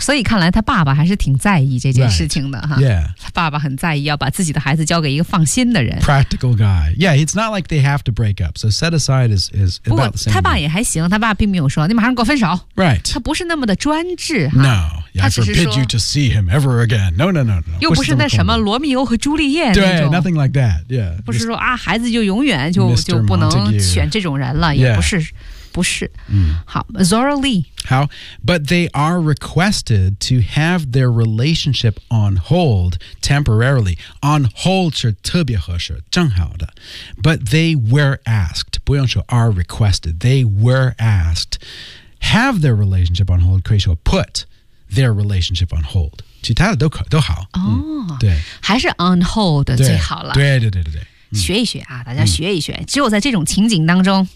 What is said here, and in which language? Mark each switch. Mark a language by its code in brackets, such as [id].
[zh] 所以看来他爸爸还是挺在意这件事情的、 [en] right. Yeah. [zh] 爸爸很在意，要把自己的孩子交给一个放心的人。 [en] Practical guy. Yeah, it's not like they have to break up. So set aside is about the same. [zh] 不过他爸也还行，他爸并没有说你马上给我分手。 [en] Right. [zh] 他不是那么的专制。 [en] No. I forbid you to see him ever again. No. [zh] 又不是那什么罗密欧和朱丽叶那种。对 [en] ，nothing like that. Yeah. [zh] 不是说啊，孩子就永远就不能选这种人了，也不是。 [en] Yeah. [zh] 不是。好 ，Zora Lee。好 [en] ，but they are requested to have their relationship on hold temporarily. [zh] On hold 是特别合适，正好的。 [en] But they were asked， [zh] 不用说 [en] are requested， they were asked have their relationship on hold， [zh] 可以说 [en] put their relationship on hold。 [zh] 其他的都好。哦，对，还是 on hold 最好了。对。学一学啊，大家学一学，只有在这种情景当中，